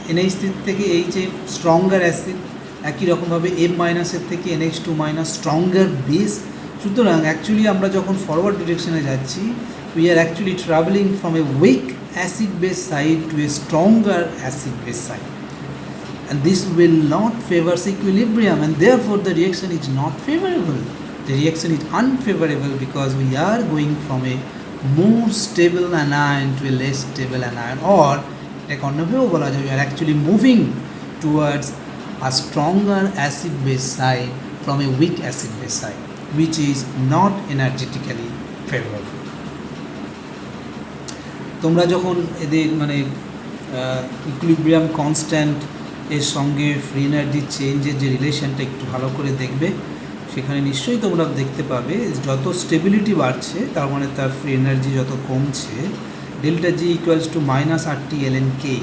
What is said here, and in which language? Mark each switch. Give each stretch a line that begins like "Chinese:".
Bangla: NH3 থেকে HF stronger acid, একই রকমভাবে M মাইনাসের থেকে NH2 মাইনাস স্ট্রঙ্গার বেস। সুতরাং অ্যাকচুয়ালি আমরা যখন ফরওয়ার্ড ডিরেকশনে যাচ্ছি,
English: We are actually travelling from a weak acid base side to a stronger acid base side, and this will not favor equilibrium, and therefore the reaction is not favorable. The reaction is unfavorable because we are going from a more stable anion to a less stable anion, or like on we are actually moving towards a stronger acid base side from a weak acid base side, which is not energetically favorable.
Bangla: তোমরা যখন এদের মানে equilibrium constant এর সঙ্গে free energy চেঞ্জের যে রিলেশনটা একটু ভালো করে দেখবে, সেখানে নিশ্চয়ই তোমরা দেখতে পাবে যত স্টেবিলিটি বাড়ছে তার মানে তার ফ্রি এনার্জি যত কমছে, delta G equals to minus RT ln K।